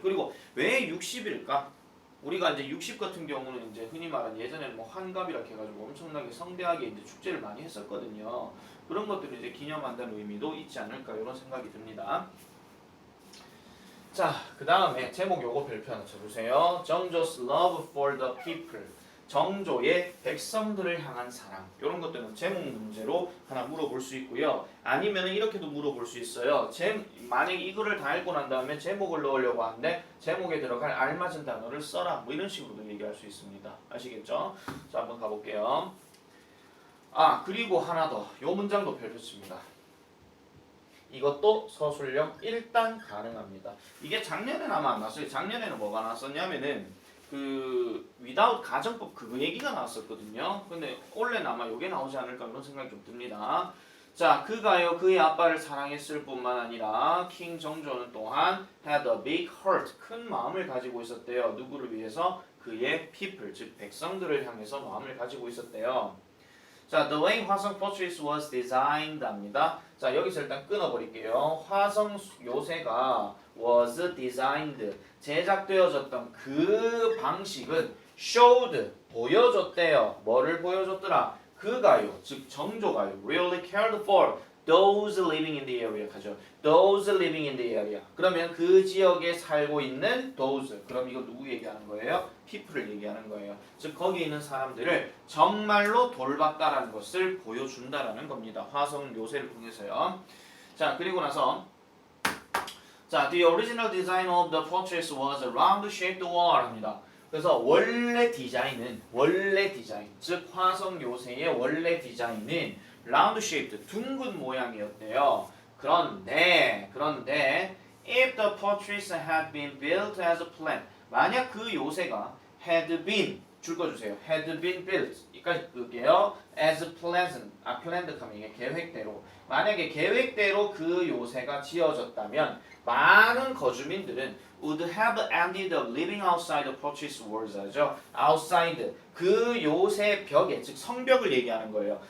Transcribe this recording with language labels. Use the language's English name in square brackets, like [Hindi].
[Korean] 그리고 왜 60일까? 우리가 이제 60 같은 경우는 이제 흔히 말하는 예전에는 뭐 환갑이라 해가지고 엄청나게 성대하게 이제 축제를 많이 했었거든요. 그런 것들을 이제 기념한다는 의미도 있지 않을까 이런 생각이 듭니다. 자, 그 다음에 제목 요거 별표 하나 쳐주세요. [English] 정조's love for the people. [Korean] 정조의 백성들을 향한 사랑. 이런 것들은 제목 문제로 하나 물어볼 수 있고요. 아니면 이렇게도 물어볼 수 있어요. 만약에 이거를 다 읽고 난 다음에 제목을 넣으려고 하는데 제목에 들어갈 알맞은 단어를 써라. 뭐 이런 식으로도 얘기할 수 있습니다. 아시겠죠? 자, 한번 가볼게요. 그리고 하나 더. 요 문장도 별표 칩니다. 이것도 서술형 1단 가능합니다. 이게 작년에는 아마 안 나왔어요. 작년에는 뭐가 나왔었냐면은 without 가정법 그거 얘기가 나왔었거든요. 근데 올해는 아마 요게 나오지 않을까 그런 생각이 좀 듭니다. 자, 그가요 그의 아빠를 사랑했을 뿐만 아니라 킹 정조는 또한 [English] had a big heart [Korean] 큰 마음을 가지고 있었대요. 누구를 위해서? 그의 people 즉 백성들을 향해서 마음을 가지고 있었대요. [English] 자, the way 화성 fortress was designed [Korean] 합니다. 자, 여기서 일단 끊어버릴게요. 화성 요새가 [English] was designed [Korean] 제작되어졌던 그 방식은 showed 보여줬대요. 뭐를 보여줬더라? 그가요, 즉 정조가요, [English] really cared for those living in the area 하죠. those living in the area. [Korean] 그러면 그 지역에 살고 있는 those. 그럼 이거 누구 얘기하는 거예요? people을 얘기하는 거예요. 즉 거기 있는 사람들을 정말로 돌봤다라는 것을 보여준다라는 겁니다. 화성 요새를 통해서요. [English] 자, 그리고 나서 자, the original design of the fortress was a round-shaped wall [Korean] 합니다. 그래서 원래 디자인, 즉 화성 요새의 원래 디자인은 round-shaped, 둥근 모양이었대요. [English] 그런데 if the fortress had been built as planned, [Korean] 만약 그 요새가 [English] had been 줄거주세요. had been built 여기까지 끌게요. [Korean] as planned 하면 이게 계획대로 만약에 계획대로 그 요새가 지어졌다면 많은 거주민들은 [English] would have ended up living outside the fortress walls [Korean] 하죠. outside 그 요새 벽에 즉 성벽을 얘기하는 거예요.